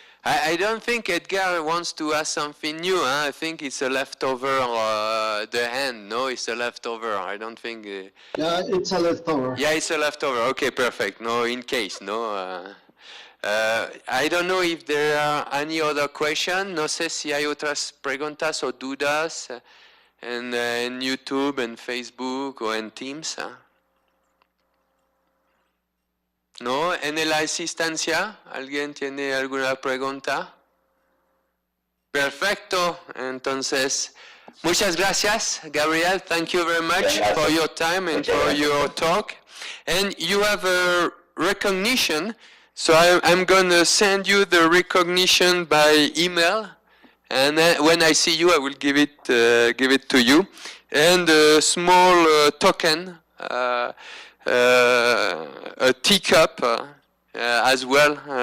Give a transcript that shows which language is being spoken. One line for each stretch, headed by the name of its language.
English: I don't think Edgar wants to ask something new. Huh? I think it's a leftover, the hand. No, it's a leftover. I don't think... Yeah, it's a leftover. Yeah, it's a leftover. Okay, perfect. No, in case, no. I don't know if there are any other questions.
Spanish: No sé si hay otras preguntas o dudas en YouTube, en Facebook o en Teams. Huh? ¿No? ¿En la asistencia? ¿Alguien tiene alguna pregunta? Perfecto. Entonces, muchas gracias, Gabriel.
English: Thank you very much for your time and for your talk. And you have a recognition. So I'm going to send you the recognition by email. And when I see you, I will give it to you. And a small token. A teacup as well.